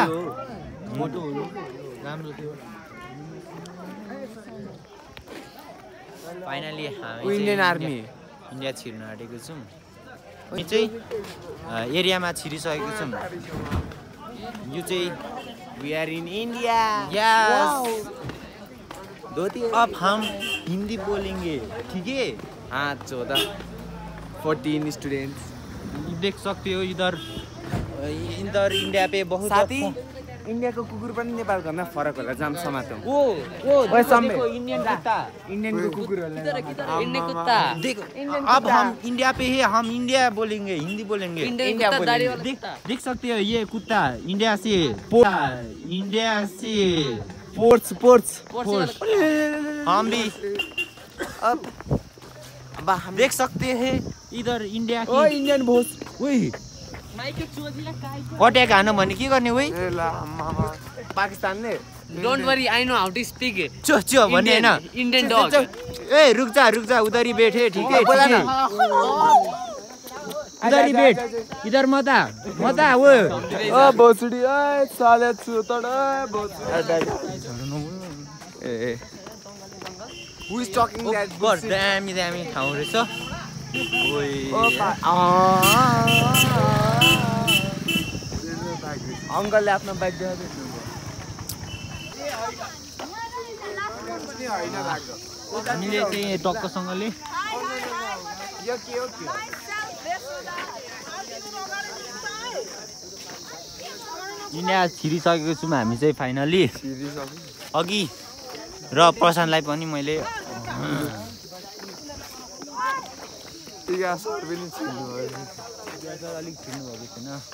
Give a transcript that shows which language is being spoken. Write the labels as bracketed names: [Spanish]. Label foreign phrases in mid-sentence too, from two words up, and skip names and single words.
[Nepali] फोटोहरू राम्रो थियो फाइनली हामी इन्डियन आर्मी इन्डिया छिर्न आँटेको छौँ यो चाहिँ एरियामा छिरिसकेको छौँ यो चाहिँ [English] We are in India [Hindi] अब हम हिंदी बोलेंगे ठीक है हाँ 14 स्टूडेंट्स देख सकते हो इधर इंडिया पे बहुत [Nepali] साथी इन्डियाको कुकुर पनि नेपाल घरमा फरक होला जाम समातौं [Hindi] वो देखो इंडियन कुत्ता [Nepali] इन्डियनको कुकुर होला [Hindi] इंडियन कुत्ता देखो अब हम इंडिया पे है हम इंडिया बोलेंगे हिंदी बोलेंगे इंडिया बोलेंगे देख सकते हो ये कुत्ता इंडिया से स्पोर्ट्स हम भी अब हम देख सकते हैं इधर इंडिया की [Nepali] इन्डियन भोज वही अट्याक हानु भने के गर्ने वही पाकिस्तानले [English] Don't worry I know how to speak [Nepali] चो भन्ने हैन [English] Indian dog [Hindi] ए रुक जा उधर ही बैठे ठीक है इधर ही बैठ इधर मत आ वो ओ भोसडी ए साले चुतड ए [English] who is talking that [Nepali] बस दामी ठाउँ रहेछ ओइ अङ्कलले आफ्नो बाइक देखाउँदै हामीले चाहिँ टक्कसँगले इन्डिया छिरिसकेको छौँ हामी चाहिँ फाइनली अघि र प्रशान्तलाई पनि मैले अलिक छिर्नु भएको छैन